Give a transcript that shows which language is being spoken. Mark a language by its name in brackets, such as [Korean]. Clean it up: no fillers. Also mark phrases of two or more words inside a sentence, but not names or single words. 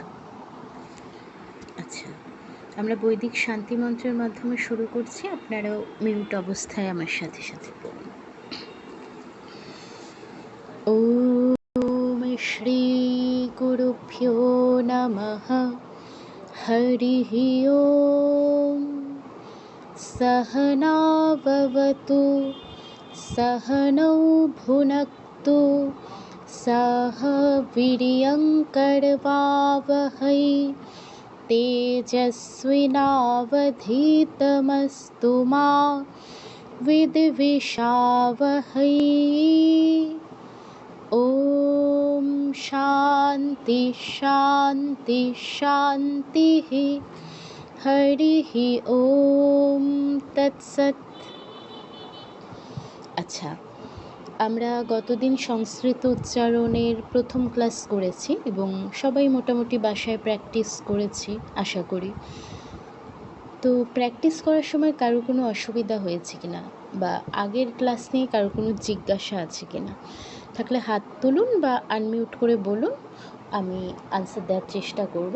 [Bangla] আচ্ছা, আমরা বৈদিক শান্তি মন্ত্রের মাধ্যমে শুরু করছি। আপনারাও মিউট অবস্থায় আমার সাথে সাথে পড়ুন। [Sanskrit] ওম শ্রী গুরুভ্যো নমঃ। হরিঃ ওম। सहना भवतु सहनौ भुनक्तु सह वीर्यङ्करवावहै तेजस्विनावधीतमस्तु मा विद्विषावहै। ॐ शान्ति शान्ति शान्तिः। হরিঃ ওম তৎসৎ। [Bangla] আচ্ছা, আমরা গতদিন সংস্কৃত উচ্চারণের প্রথম ক্লাস করেছি এবং সবাই মোটামুটি বাসায় প্র্যাকটিস করেছি আশা করি। তো প্র্যাকটিস করার সময় কারো কোনো অসুবিধা হয়েছে কিনা বা আগের ক্লাস নিয়ে কারো কোনো জিজ্ঞাসা আছে কিনা থাকলে হাত তুলুন বা আনমিউট করে বলুন, আমি আনসার দেওয়ার চেষ্টা করব।